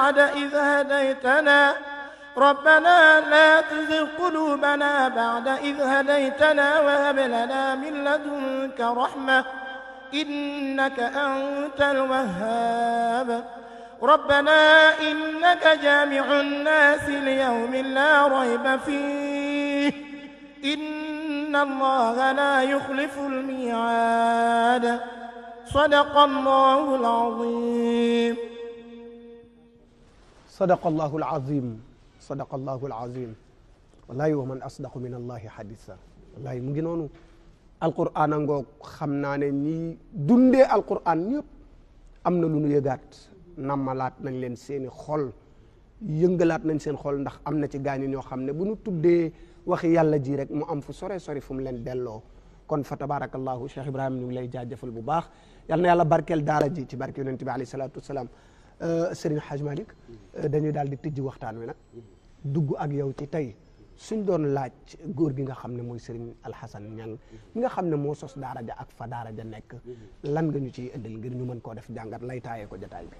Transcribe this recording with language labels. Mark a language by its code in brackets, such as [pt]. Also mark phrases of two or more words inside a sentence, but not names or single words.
[ar] بعد إذ هديتنا وهب لنا من لدنك رحمة إنك أنت الوهاب ربنا إنك جامع الناس ليوم لا ريب فيه إن الله لا يخلف الميعاد صدق الله العظيم صدق الله العظيم صدق الله العظيم والله ومن أصدق من الله حديثا والله [wo] mu ngi noonu alquran a ngoog xam naa ne ñi dundee alquran ñëpp am na lu nu yëgaat nammalaat nañ leen seeni xol yëngalaat nañ seen xol ndax am na ci gaañu ñoo xam ne bu nu tuddee waxi yàlla ji rek mu am fu sore sori fu mu leen delloo kon fa tabarakallahu Cheikh Ibrahima ñu ngi lay jaajëfal bu baax yal na yàlla barkeel daara ji ci barke yonent bi [ar] عليه الصلاة والسلام [wo] Serigne Hadj Malick dañuy daal di tijji waxtaan wi nag dugg ak yow ci tey suñ doon laaj góor gi nga xam ne mooy Serigne Alhassane Niang mi nga xam ne moo sos daara ja ak fa daara ja nekk lan nga ñu ciy indil ngir ñu mën koo def jàngat lay taayee ko jotaay bi.